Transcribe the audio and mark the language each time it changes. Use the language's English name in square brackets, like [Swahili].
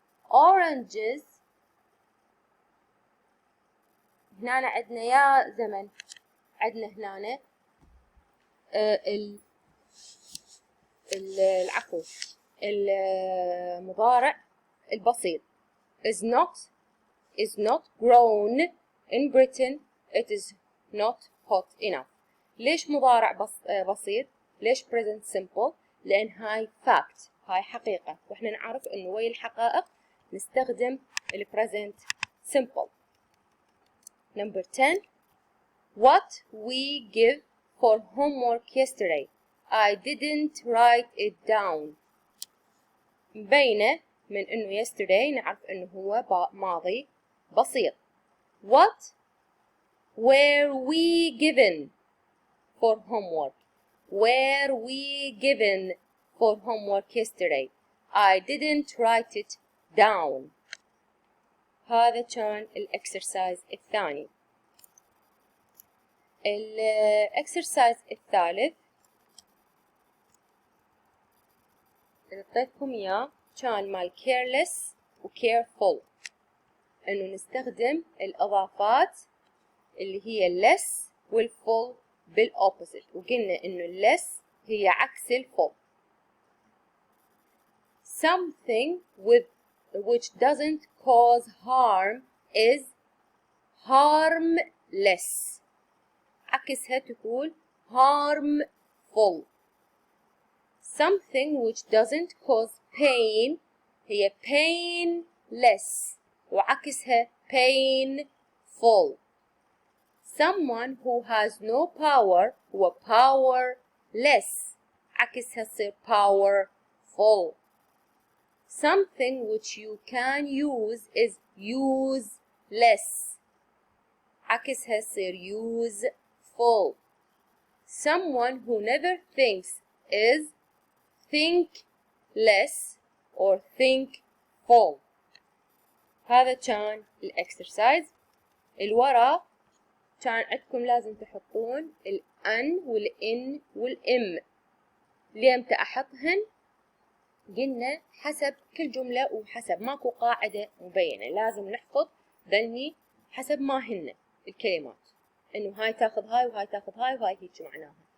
[Arabic] Oranges هنا عندنا يا زمن عندنا هنا العفو المضارع البسيط [English] is not grown in Britain. It is not hot enough. [Arabic] ليش مضارع بسيط؟ ليش present simple؟ لأن هاي fact، هاي حقيقة، وإحنا نعرف إنه ويا الحقائق نستخدم ال present simple. [English] Number 10. What we give for homework yesterday. I didn't write it down. [Arabic] مبينة من إنه yesterday نعرف إنه هو ماضي بسيط. [English] What were we given for homework? Were we given for homework yesterday? I didn't write it down. [Arabic] هذا كان الإكسرسايز الثاني. الإكسرسايز الثالث اللي اعطيتكم إياه كان مال careless و careful، إنه نستخدم الإضافات اللي هي less والfull بالopposite، وقلنا إنه less هي عكس الfull. [English] Something which doesn't cause harm is harmless. [Arabic] عكسها تقول harmful. [English] Something which doesn't cause pain هي painless، وعكسها painful. Someone who has no power هو powerless، [Arabic] عكسها تصير [English] powerful. Something which you can use is useless، [Arabic] عكسها تصير [English] useful. Someone who never thinks is think less or think full. [Arabic] هذا كان الإكسرسايز. الورا كان عندكم لازم تحطون الأن والإن والإم. ليمتى أحطهن؟ قلنا حسب كل جملة وحسب، ماكو قاعدة مبينة، لازم نحفظ ذني حسب ما هن الكلمات، إنه هاي تاخذ هاي وهاي تاخذ هاي وهاي هيك معناها.